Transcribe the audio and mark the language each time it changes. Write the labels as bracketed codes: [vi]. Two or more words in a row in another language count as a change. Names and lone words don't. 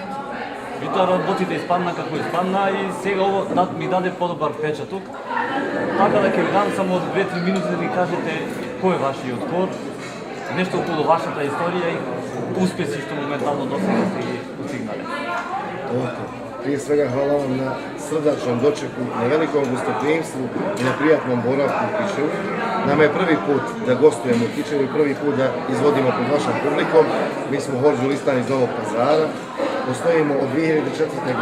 [mk] Ви тоа работите испадна како испадна и сега ово ми даде подобар впечаток. Така да ќе ви дам само 2-3 минути да ми кажете кој е вашиот хор, нешто околу вашата историја и успеси што моментално до сега сте ги постигнале. [bs] Prije svega hvala vam na srdačnom dočeku, na velikom gostoprimstvu i na prijatnom boravku u Kičevu. Nama je prvi put da gostujemo u Kičevu i prvi put da izvodimo pod vašom publikom. Mi smo Horđu Listan iz Novog Pazara, postojimo od 2004.